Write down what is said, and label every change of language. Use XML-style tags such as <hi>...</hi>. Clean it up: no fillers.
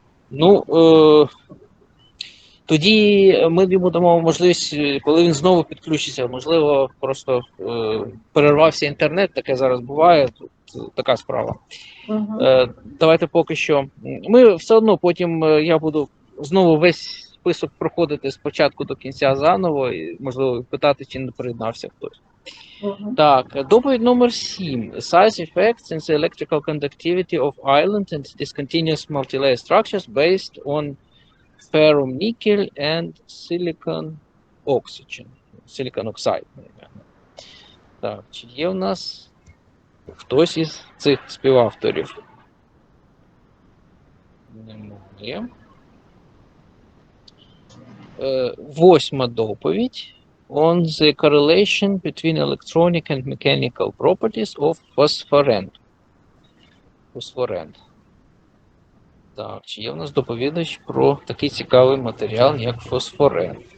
<uk>Ну, тоді ми йому дамо можливість, коли він знову підключиться, можливо, просто перервався інтернет, таке зараз буває, тут така справа. Давайте поки що. Ми все одно потім, я буду знову весь список проходити спочатку до кінця заново, і, можливо, питати, чи не приєднався хтось. Так, доповідь номер 7.</uk> <en>Size effects in the electrical conductivity of island and discontinuous multilayer structures based on ferrum nickel and silicon oxygen. Silicon oxide.</en> <uk>Так, чи є у нас хтось із цих співавторів? Немає. 8-ма доповідь.</uk> <en>On the correlation between electronic and mechanical properties of phosphorant.</en> <uk>Так, чи є в нас доповідач про такий цікавий матеріал, як фосфорен?</uk>